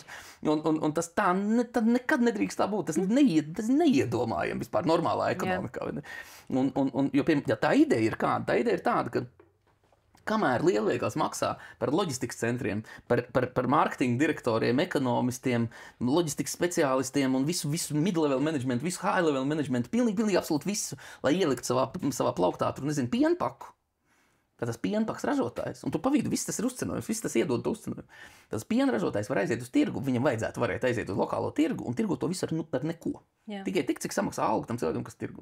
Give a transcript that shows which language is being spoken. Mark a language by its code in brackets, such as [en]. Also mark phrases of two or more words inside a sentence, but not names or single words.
[lv] Un tas tā nekad nedrīkst tā būt. Tas neiedomājam vispār normālā ekonomikā. Jo tā ideja ir kāda? Tā ideja ir tāda, ka kamēr lielveikals maksā par loģistikas centriem, par mārketinga direktoriem, ekonomistiem, loģistikas speciālistiem un visu [en] mid-level management, [lv] visu [en] high-level management, [lv] pilnīgi absolūti visu, lai ielikt savā plauktā, tur, nezinu, pienpaku. Tas pienpaks ražotājs, un tu pa vidu, viss tas ir uzcenojums, viss tas iedod to uzcenojumu. Tas piena ražotājs var aiziet uz tirgu, viņam varētu aiziet uz lokālo tirgu un tirgot to visu ar neko. Jā. Tikai tik, cik samaksā algu tam cilvēkam, kas tirgo.